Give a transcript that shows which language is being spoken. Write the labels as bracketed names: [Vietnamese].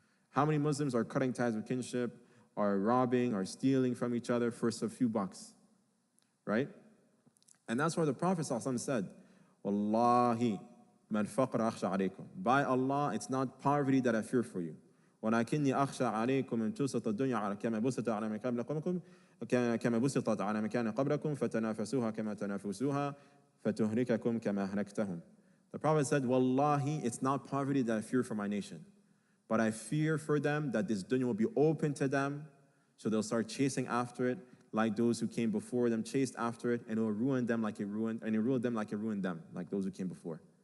[English] How many Muslims are cutting ties with kinship, are robbing, are stealing from each other for a few bucks? Right? And that's why the Prophet ﷺ said, Wallahi, [Arabic] man faqra akhsha alaykum. [English] By Allah, it's not poverty that I fear for you. [Arabic] ولكني أخشى عليكم أن تبسط الدنيا كما بسطت على مكان قبلكم كما بسطت على مكان قبلكم فتنافسوها كما تنافسوها فتهلككم كما أهلكتهم. [English] The Prophet said, Wallahi, it's not poverty that I fear for my nation, but I fear for them that this dunya will be open to them, so they'll start chasing after it like those who came before them chased after it, and it will ruin them like it ruined, and it ruined them like it ruined them, like those who came before.